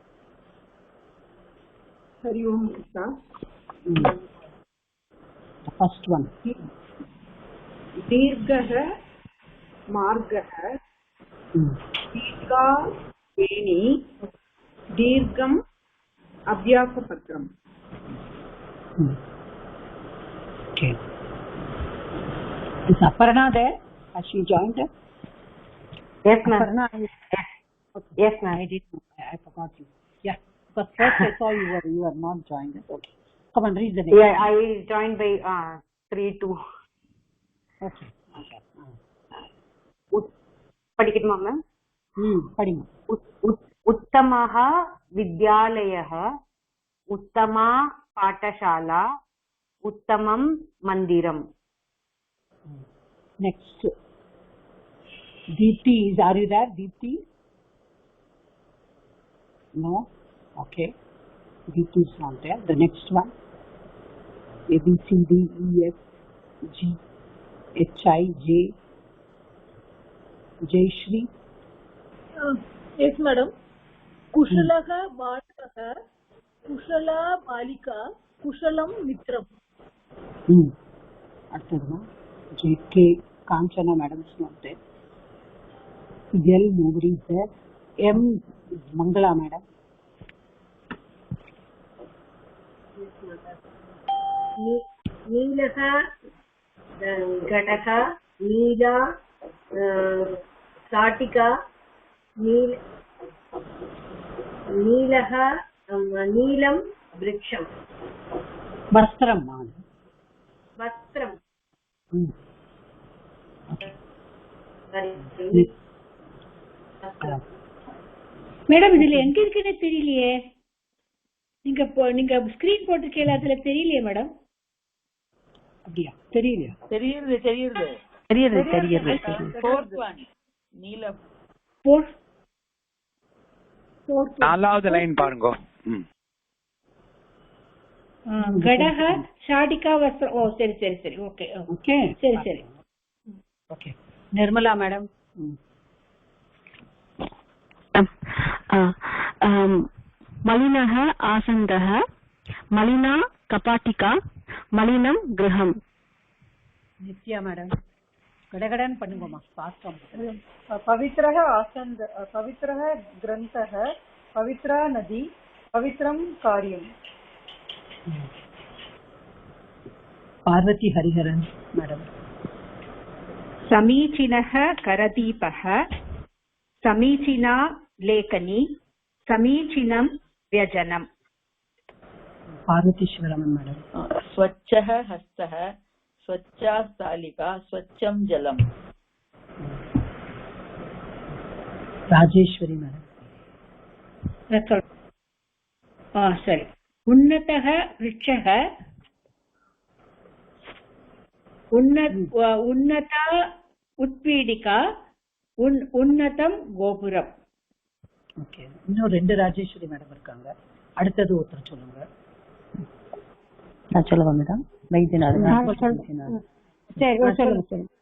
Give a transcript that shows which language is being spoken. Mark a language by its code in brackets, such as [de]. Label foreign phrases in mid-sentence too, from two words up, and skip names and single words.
[ta] ஹரி ஓம் கிருஷ்ணா. [en] first one. [sa] दीर्घः मार्गः दीर्घा वेणी दीर्घम् अभ्यासपत्रम्. [en] Okay. Is Aparna there? Has she joined us? Yes, ma'am. Aparna, Yes, ma'am. I did. I forgot you. Yeah. Because first I saw you were not joined us. Okay. Come on, read the next. Yeah, I joined by 3-2. Okay. Okay. [ta] படிக்கட்டுமா மேம்? படிங்க. [sa] उत्तमः विद्यालयः, उत्तमा पाठशाला, उत्तमं मन्दिरम्. [en] Next. Deepti, are you there? Deepti? No? Okay. Deepti is not there. The next one. A, B, C, D, E, F, G, H, I, J. Jayashri. Yes, madam. [sa] कुशलः बालकः, कुशला बालिका, कुशलं मित्रम्. [en] அடுத்ததுமா JK Kanchana madam is not there. L nobody is there. M Mangala madam. [sa] नीलः घटः, नीला शाटिका, नीलः नीलं वृक्षं. வஸ்திரம் madam. वस्त्रं. [ta] மேடம் இதுல எங்க இருக்குன்னு தெரியலையே. நீங்க ஸ்கிரீன் போட்டிருக்கீங்களா? அதுல தெரியலையே மேடம். அப்படியா? தெரியலையா? தெரியுது. [en] Fourth one. நீலம். [ta] நாலாவது லைன் பாருங்க. [sa] कटक शाटिका वस्त्रम्. [ta] ஓ சரி சரி சரி. ஓகே ஓகே சரி சரி. ஓகே. நிர்மலா மேடம். [sa] मलिनः आसन्दः, मलिना कपाटिका, मलिनं गृहम्. [ta] நித்யா மேடம். கடகடன் பண்ணுங்கம்மா. ஃபாஸ்டா. [sa] पवित्रः आसन्द, पवित्रः ग्रन्थः, पवित्रा नदी, पवित्रं कार्यम्. [ta] பார்வதி ஹரிஹரன் மேடம். [sa] समीचीनः करदीपः, समीचीना लेखनी, समीचीनं व्यजनम्. [ta] பார்வதி சிவராமன் மேடம். [sa] स्वच्छः हस्तः, स्वच्छा स्थालिका, स्वच्छं जलम्. [ta] ராஜேஸ்வரி மேடம். சரி. [sa] उन्नतः वृक्षः, उन्नता उत्पीडिका, उन्नतं गोपुरम्. [ta] ஓகே. இன்னும் 2 ராஜேஸ்வரி மேடம் இருக்காங்க. அடுத்தது ஒருத்தர் சொல்லுங்க. நான் சொல்லுவா மேடம். வைத்தியநாதன். சரி சொல்லுங்க சொல்லுங்க.